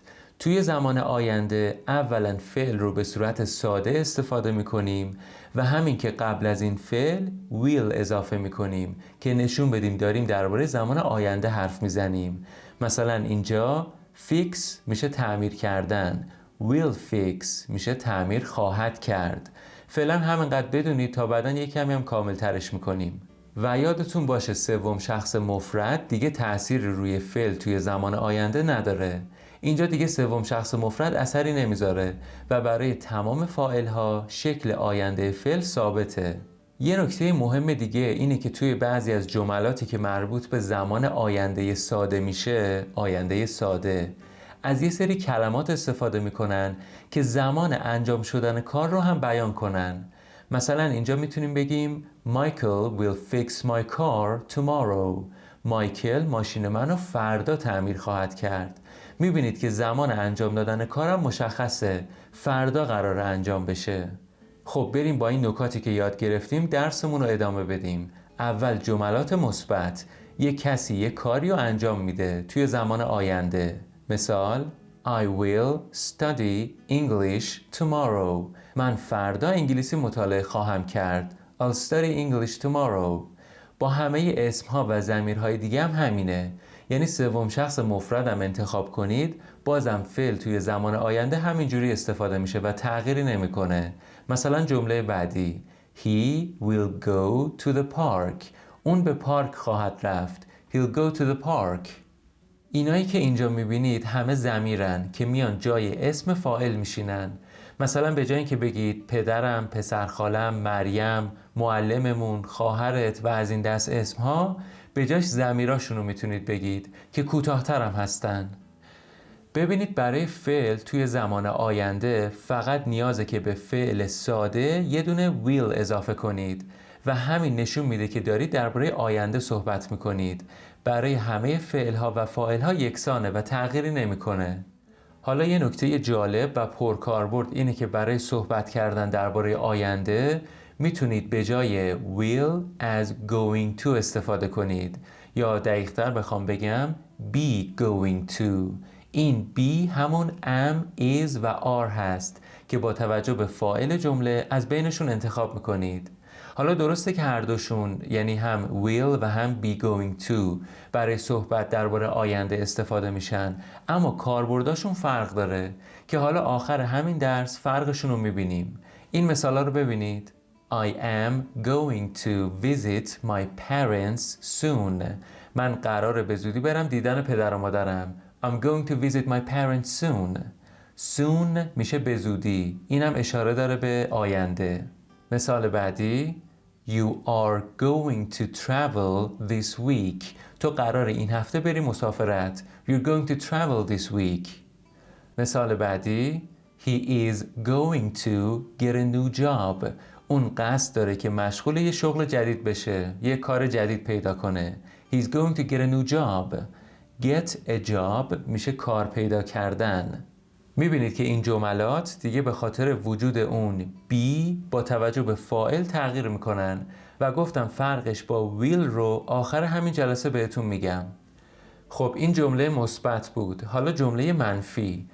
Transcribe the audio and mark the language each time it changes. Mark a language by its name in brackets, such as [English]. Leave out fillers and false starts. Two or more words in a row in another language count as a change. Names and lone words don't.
[Persian] توی زمان آینده اولا فعل رو به صورت ساده استفاده میکنیم و همین که قبل از این فعل will اضافه میکنیم که نشون بدیم داریم درباره زمان آینده حرف میزنیم. مثلا اینجا fix میشه تعمیر کردن، [English] will fix [Persian] میشه تعمیر خواهد کرد. فعلا همینقدر بدونید تا بعداً یک کمی هم کامل ترش میکنیم. و یادتون باشه سوم شخص مفرد دیگه تأثیر روی فعل توی زمان آینده نداره. اینجا دیگه سوم شخص مفرد اثری نمیذاره و برای تمام فاعل‌ها شکل آینده فعل ثابته. یه نکته مهم دیگه اینه که توی بعضی از جملاتی که مربوط به زمان آینده ساده میشه، آینده ساده، از یه سری کلمات استفاده میکنن که زمان انجام شدن کار رو هم بیان کنن. مثلا اینجا میتونیم بگیم [English] Michael will fix my car tomorrow. [Persian] مایکل ماشین منو فردا تعمیر خواهد کرد. میبینید که زمان انجام دادن کارم مشخصه، فردا قراره انجام بشه. خب بریم با این نکاتی که یاد گرفتیم درسمون رو ادامه بدیم. اول جملات مثبت. یک کسی یک کاری رو انجام میده توی زمان آینده. مثال [English] I will study English tomorrow. [Persian] من فردا انگلیسی مطالعه خواهم کرد. [English] I'll study English tomorrow. [Persian] با همه اسمها و ضمیرهای دیگه هم همینه. یعنی سوم شخص مفردم انتخاب کنید، بازم فعل توی زمان آینده همینجوری استفاده میشه و تغییری نمیکنه. مثلا جمله بعدی [English] He will go to the park. [Persian] اون به پارک خواهد رفت. [English] He'll go to the park. [Persian] اینایی که اینجا میبینید همه ضمیرن که میان جای اسم فاعل میشینن. مثلا به جای اینکه بگید پدرم، پسرخالم، مریم، معلممون، خواهرت و از این دست اسمها، به جاش ضمیراشون رو میتونید بگید که کوتاه‌تر هم هستن. ببینید برای فعل توی زمان آینده فقط نیازه که به فعل ساده یه دونه will اضافه کنید و همین نشون میده که دارید درباره آینده صحبت میکنید. برای همه فعلها و فاعلها یکسانه و تغییری نمیکنه. حالا یه نکته جالب و پرکاربرد اینه که برای صحبت کردن درباره آینده میتونید به جای will از [English] going to [Persian] استفاده کنید، یا دقیق‌تر بخوام بگم [English] be going to. [Persian] این be همون am، is و are هست که با توجه به فاعل جمله از بینشون انتخاب میکنید. حالا درسته که هر دوشون یعنی هم will و هم [English] be going to [Persian] برای صحبت درباره آینده استفاده میشن، اما کاربرداشون فرق داره که حالا آخر همین درس فرقشون رو میبینیم. این مثالا رو ببینید. [English] I am going to visit my parents soon. [Persian] من قراره به زودی برم دیدن پدر و مادرم. [English] I'm going to visit my parents soon. [Persian] soon میشه به زودی. اینم اشاره داره به آینده. مثال بعدی [English] You are going to travel this week. [Persian] تو قراره این هفته بری مسافرت. [English] You're going to travel this week. [Persian] مثال بعدی [English] He is going to get a new job. [Persian] اون قصد داره که مشغول یه شغل جدید بشه، یه کار جدید پیدا کنه. [English] He's going to get a new job. Get a job [Persian] میشه کار پیدا کردن. میبینید که این جملات دیگه به خاطر وجود اون be با توجه به فاعل تغییر میکنن و گفتم فرقش با will رو آخر همین جلسه بهتون میگم. خب این جمله مثبت بود. حالا جمله منفی.